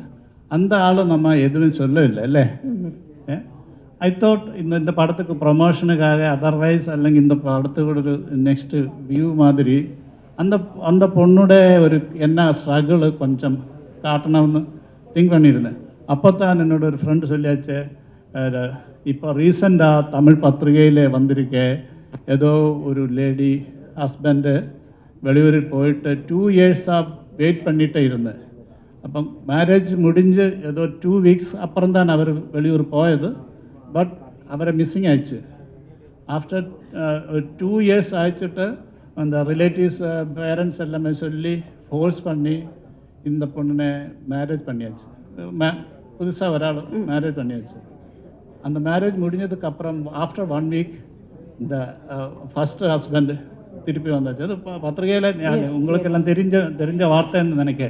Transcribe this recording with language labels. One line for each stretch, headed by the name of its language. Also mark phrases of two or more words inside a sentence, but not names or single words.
Tamil: அந்த ஆளும் நம்ம எதுவும் சொல்லவில்லை അല്ലേ?
English: I thought
Tamil: இந்த படத்துக்கு ப்ரொமோஷனுக்காக அதர்வைஸ் അല്ലെങ്കിൽ இந்த படத்துக்கு ஒரு
English: next view
Tamil: மாதிரி அந்த பொண்ணோட ஒரு என்ன ஸ்ட்ரகிள் கொஞ்சம் காட்டணும்னு திங்க் பண்ணியிருந்தேன். அப்போ தான் என்னோட ஒரு ஃப்ரெண்டு சொல்லியாச்சு, இப்போ ரீசெண்டாக தமிழ் பத்திரிகையில் வந்திருக்கே ஏதோ ஒரு
English: lady husband
Tamil: வெளியூரில் போயிட்டு 2 years வெயிட் பண்ணிகிட்டே இருந்தேன்.
Malayalam: അപ്പം മാരേജ് മുടിഞ്ഞ് ഏതോ 2 weeks അപ്പുറം തന്നെ അവർ വെളിയൂർ പോയത്. ബട്ട് അവരെ മിസ്സിങ് ആയിച്ച്
English: after 2 years
Malayalam: ആയിച്ചിട്ട് എന്താ
English: relatives parents
Tamil: எல்லாமே சொல்லி ஃபோர்ஸ் பண்ணி இந்த பொண்ணுனை மேரேஜ் பண்ணியாச்சு. புதுசாக ஒரு ஆள் மேரேஜ் பண்ணியாச்சு. அந்த மேரேஜ் முடிஞ்சதுக்கு அப்புறம்
English: after 1 week
Tamil: இந்த
English: first husband
Tamil: திருப்பி வந்தாச்சு. அது பத்திரிகையில் உங்களுக்கெல்லாம் தெரிஞ்ச வார்த்தைன்னு நினைக்கிறேன்.